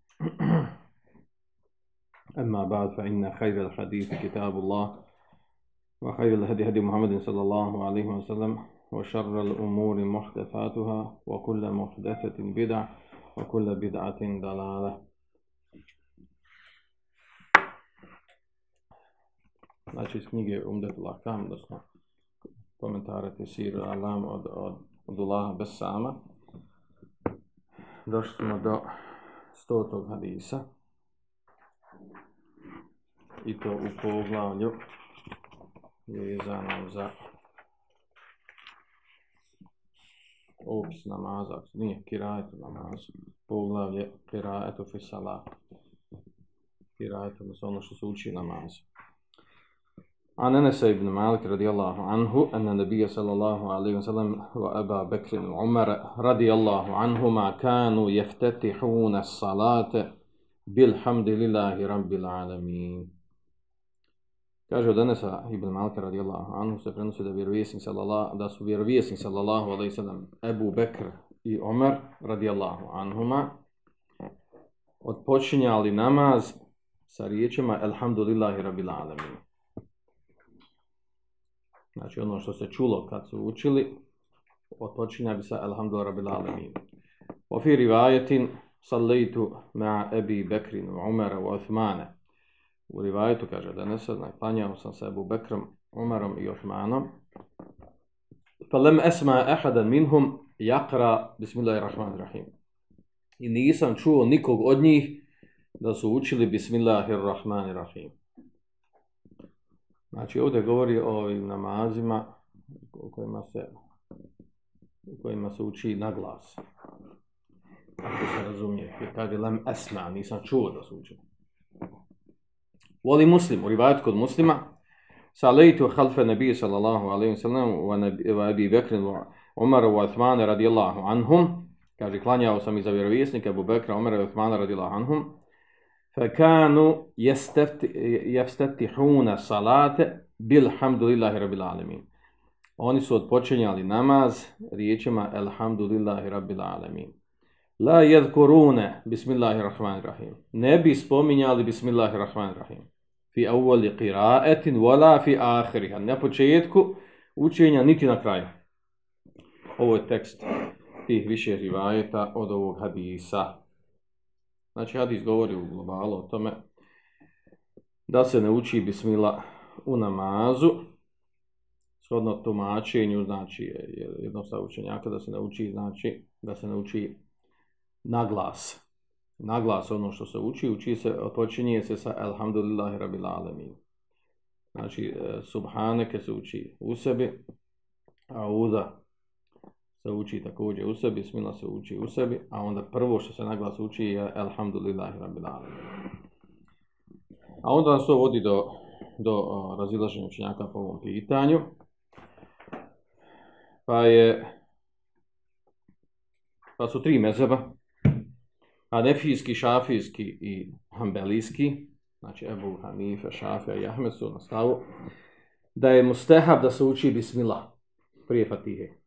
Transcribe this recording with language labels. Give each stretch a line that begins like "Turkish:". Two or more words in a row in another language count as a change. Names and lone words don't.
Arabic: أما بعد فإن خير الحديث كتاب الله وخير الهدي هدي محمد صلى الله عليه وسلم وشر الأمور محدثاتها وكل محدثة بدعة وكل بدعة ضلالة.
Bosnian: Znači iz knjige Umdatul Ahkam, odnosno komentara Tesir Alam od Abdullaha Besama, došli smo do 100. hadisa i to u poglavlju vezano za opis namaza, nije kirajetu namazu, poglavlje
Arabic: قراءة في الصلاة,
Bosnian: kirajetu, odnosno ono što se uči namazu.
Arabic: عن أنس بن مالك رضي الله عنه أن النبي صلى الله عليه وسلم وأبا بكر وعمر رضي الله عنهما كانوا يفتتحون الصلاة بالحمد لله رب العالمين.
Bosnian: Kaže od Anasa ibn Malika
Arabic: رضي الله عنه
Bosnian: se prenosi da su vjerovjesnik
Arabic: صلى الله عليه وسلم
Bosnian: Ebu Bekr i Omer
Arabic: رضي الله عنهما
Bosnian: odpočinjali namaz sa riječima
Arabic: الحمد لله رب العالمين.
Bosnian: Znači ono što se čulo kad su učili, odpočinja bi sa
Arabic: الحمد لله رب العالمين. وفي رواية صليت مع أبي بكر وعمر وعثمان.
Bosnian: U rivajetu kaže da klanjao sam se Ebu Bekrom, Umarom i Osmanom.
Arabic: فَلَمْ أَسْمَا أَحَدًا مِنْهُمْ يَقْرَ بِسْمِ اللَّهِ الرَّحْمَنِ الرَّحِيمِ.
Bosnian: I nisam čuo nikog od njih da su učili Bismillahirrahmanirrahim. Znači ovdje govori o ovim namazima u kojima se uči na glas. Ako se razumije, jer kaže
Arabic: لم أسمع,
Bosnian: nisam čuo da su učili. Voli Muslim, u rivajetu kod Muslima,
Arabic: صليت خلف النبي صلى الله عليه وسلم وأبي بكر وعمر وعثمان رضي الله عنهم,
Bosnian: kaže klanjao sam iza vjerovjesnika Abu Bekra, Umara i Uthmana
Arabic: رضي الله عنهم فكانوا يفتتحون الصلاة بالحمد لله رب العالمين.
Bosnian: Oni su odpočinjali namaz riječima
Arabic: الحمد لله رب العالمين. لا يذكرون بسم الله الرحمن الرحيم.
Bosnian: Ne bi spominjali bismillahirrahmanirrahim.
Arabic: في أول قراءة ولا في آخرها.
Bosnian: Na početku učenja niti na kraju. Ovo je tekst tih više rivajeta od ovog hadisa. Znači hadis govori u globalu o tome da se ne uči bismillah u namazu, shodno tumačenju, znači jednostavno učenjaka da se ne uči, znači da se ne uči na glas. Na glas ono što se uči se, počinje se sa
Arabic: الحمد لله رب العالمين.
Bosnian: Znači, subhaneke se uči u sebi, auda se uči također u sebi, bismillah se uči u sebi, a onda prvo što se na glas uči je
Arabic: الحمد لله رب العالمين.
Bosnian: A onda nas to vodi do razilaženja učenjaka po ovom pitanju. Pa su tri mezheba, Hanefijski, Šafijski i Hanbelijski, znači Ebu Hanife, Šafija i Ahmed su na stavu, da je mustehab da se uči bismillah prije Fatihe.